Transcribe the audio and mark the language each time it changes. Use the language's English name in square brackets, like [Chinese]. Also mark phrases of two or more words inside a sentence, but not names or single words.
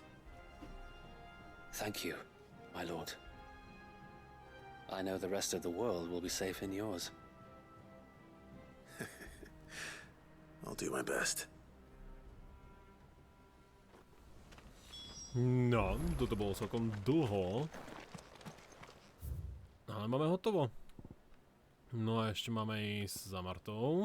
[English] Thank you, my lord. I know the rest of the world will be safe in yours. I'll do my best. [Slovak] No, toto bolo celkom dlho. Ale máme hotovo. No a ešte máme ísť za Martou.